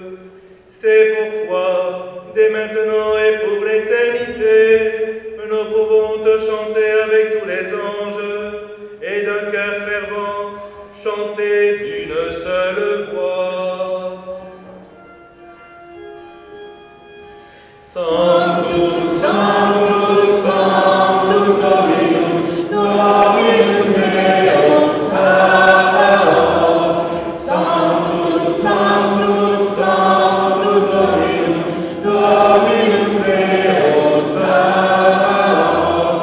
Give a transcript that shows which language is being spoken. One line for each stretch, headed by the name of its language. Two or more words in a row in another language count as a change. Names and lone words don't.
French: C'est pourquoi, dès maintenant et pour l'éternité, nous pouvons te chanter avec tous les anges, et d'un cœur fervent, chanter d'une seule voix.
Latin: Sanctus, Sanctus, Sanctus Dominus, Dominus Deus Sabaoth. Sanctus, Sanctus, Sanctus Dominus, Dominus Deus Sabaoth.